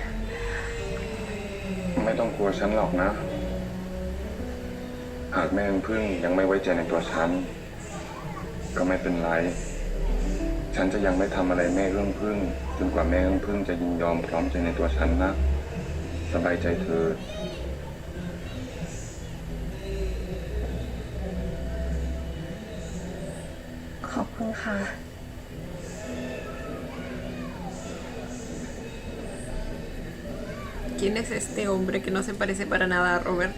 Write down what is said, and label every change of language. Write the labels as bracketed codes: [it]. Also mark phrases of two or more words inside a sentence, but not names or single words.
[th] ไม่ต้องกลัวฉันหรอกนะ หากแม่พึ่งยังไม่ไว้ใจในตัวฉัน ก็ไม่เป็นไร ฉันจะยังไม่ทำอะไรแม่เรื่องพึ่งจนกว่าแม่เรื่องพึ่งจะยินยอมพร้อมใจในตัวฉันนะ สบายใจเถิด ขอบคุณค่ะ [es] ¿Quién es este hombre que no se parece para nada a Robert?